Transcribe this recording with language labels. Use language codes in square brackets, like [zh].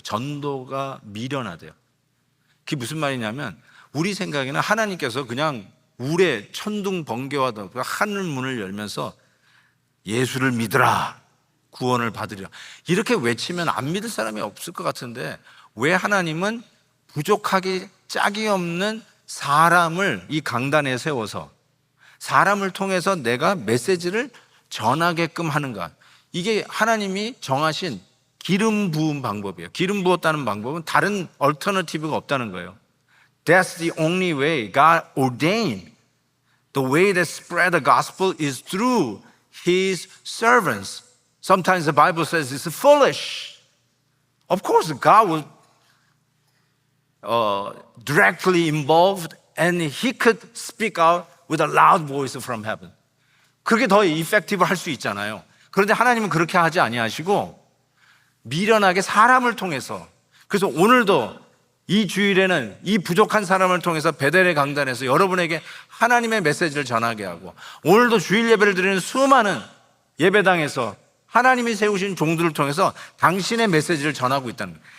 [ko] 전도가 미련하대요. 그게 무슨 말이냐면 우리 생각에는 하나님께서 그냥 울에 천둥 번개와 하늘 문을 열면서 예수를 믿으라, 구원을 받으리라 이렇게 외치면 안 믿을 사람이 없을 것 같은데 왜 하나님은 부족하기 짝이 없는 사람을 이 강단에 세워서 사람을 통해서 내가 메시지를 전하게끔 하는가? 이게 하나님이 정하신 기름 부은 방법이에요. 기름 부었다는 방법은 다른 얼터너티브가 없다는 거예요. [en] That's the only way God ordained. The way that spread the gospel is through His servants. Sometimes the Bible says it's foolish. Of course, God was directly involved and He could speak out with a loud voice from heaven. [ko] 그게 더 이펙티브 할 수 있잖아요. 그런데 하나님은 그렇게 하지 아니하시고 미련하게 사람을 통해서, 그래서 오늘도 이 주일에는 이 부족한 사람을 통해서 베델의 강단에서 여러분에게 하나님의 메시지를 전하게 하고, 오늘도 주일 예배를 드리는 수많은 예배당에서 하나님이 세우신 종들을 통해서 당신의 메시지를 전하고 있다는 거예요.